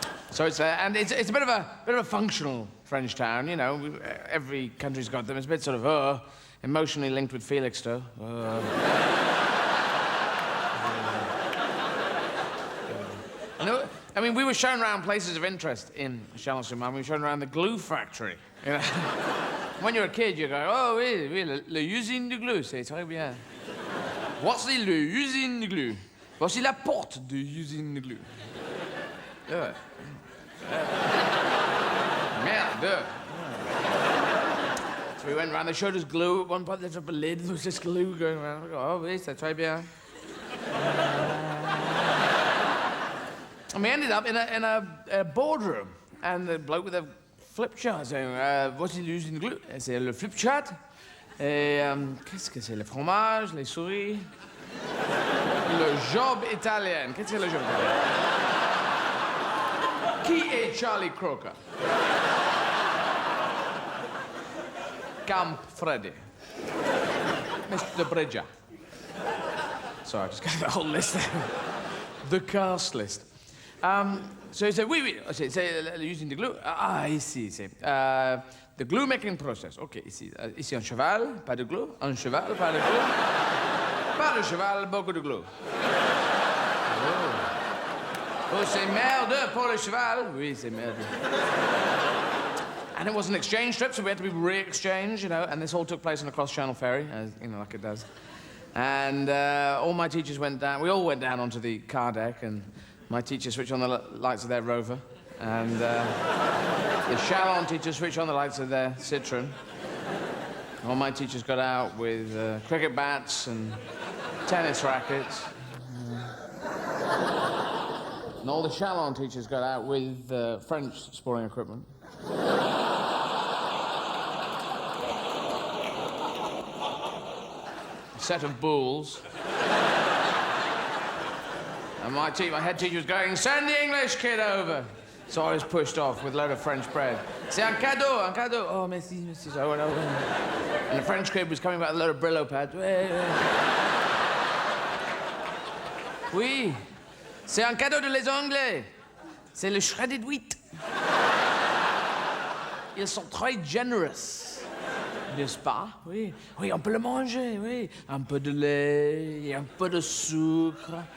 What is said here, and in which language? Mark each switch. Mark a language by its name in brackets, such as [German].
[English] So it's a bit of a functional French town, you know. Every country's got them. It's a bit sort of emotionally linked with Felixstowe. I mean, we were shown around places of interest in Chalon-sur-Marne. We were shown around the glue factory. You know? When you're a kid, you go, [French] oh oui, oui, l'usine de glue, c'est très bien. What's l'usine de glue? Voici la porte de l'usine de glue. [English] Yeah. [French] Merde. [English] So we went around, they showed us glue. At one point, they took a lid, there was this glue going around. I go, [French] oh oui, c'est très bien. [English] And we ended up in a boardroom, and the bloke with a flip chart saying, [French] voici l'usine de glue. C'est le flip chart. Et qu'est-ce que c'est? Le fromage, les souris. Le job italien. Qu'est-ce que c'est le job italien? Qui est Charlie Croker? Camp Freddy. Mr. Bridger. [English] Sorry, I just got the whole list there. The cast list. So he said, oui. C'est using the glue. [French] Ici, c'est... [English] the glue making process. [French] OK, ici un cheval, pas de glue. Un cheval, pas de glue. Pas de cheval, beaucoup de glue. Oh, c'est merde pour le cheval. Oui, c'est merde. [English] And it was an exchange trip, so we had to be re-exchanged, you know, and this all took place on a cross-channel ferry, as, you know, like it does. And all my teachers went down, we all went down onto the car deck, and my teacher switched on the lights of their Rover, and the Chalon teachers switched on the lights of their Citroen. All my teachers got out with cricket bats and tennis rackets. And all the Chalon teachers got out with French sporting equipment. A set of bulls. And my head teacher was going, send the English kid over. So I was pushed off with a load of French bread. [French] C'est un cadeau, un cadeau. Oh, merci, merci. [English] So I went over. And the French kid was coming back with a load of Brillo pads. [French] Oui. C'est un cadeau de les Anglais. C'est le shredded wheat. Ils sont très generous. N'est-ce pas? Oui. Oui, on peut le manger, oui. Un peu de lait, et un peu de sucre.